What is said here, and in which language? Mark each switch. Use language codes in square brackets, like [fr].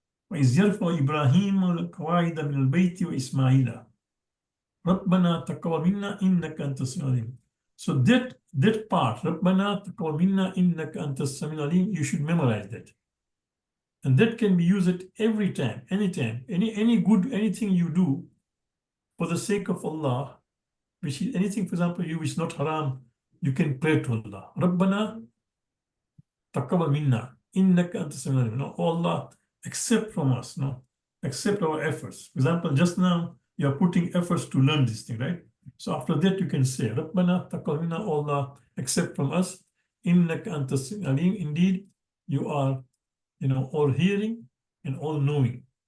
[ar] وإذ يرفع إبراهيم القواعد من البيت وإسماعيل ربنا تقبل منا إنك أنت السميع العليم. [en] So that part, [ar] ربنا تقبل منا إنك أنت السميع العليم, [en] you should memorize that. And that can be used every time, anytime, any good, anything you do for the sake of Allah, which is anything, for example, you which is not haram, you can pray to Allah. [ar] ربنا تقبل منا إنك أنت السميع العليم. [en] No, Allah, accept from us, no, accept our efforts. For example, just now you are putting efforts to learn this thing, right? So after that you can say, [ar] Rabbana taqabbal minna, [en] Allah, accept from us, [ar] innaka antas alim. [en] Indeed, you are, all hearing and all knowing.